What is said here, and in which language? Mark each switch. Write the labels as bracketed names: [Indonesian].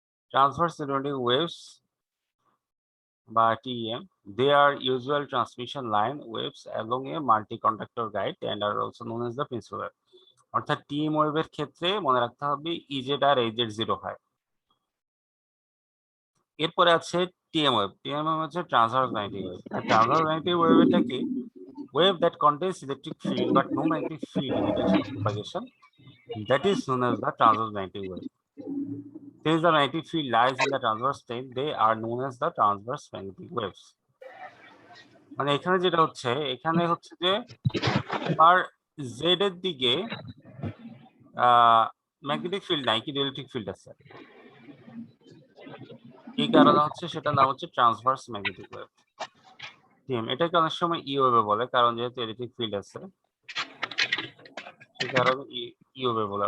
[English] Transverse electromagnetic waves বা TEM, they are usual transmission line waves along a multi-conductor guide and are also known as the principal wave. [Bangla] অর্থাৎ TEM ওয়েভের ক্ষেত্রে মনে রাখতে হবে EZ আর AZ 0 হয়। এরপরে আছে TM ওয়েভ। TM ওয়েভ হচ্ছে ট্রান্সভার্স ম্যাগনেটিক ওয়েভ। আর ট্রান্সভার্স ম্যাগনেটিক ওয়েভ এটা কি? [English] Wave that contains electric field but no magnetic field in the direction of propagation, that is known as the transverse magnetic wave. Since the magnetic field lies in the transverse plane, they are known as the transverse magnetic waves. [Bangla] মানে এখানে যেটা হচ্ছে, এখানে হচ্ছে যে তোমার Z এর দিকে ম্যাগনেটিক ফিল্ড নাই, কিন্তু ইলেকট্রিক ফিল্ড আছে। এই কারণে হচ্ছে সেটার নাম হচ্ছে ট্রান্সভার্স ম্যাগনেটিক ওয়েভ। এটাকে অনেক সময় ই ওয়েভ বলে, কারণ যেহেতু ইলেকট্রিক ফিল্ড আছে সে কারণে ই ওয়েভ বলে।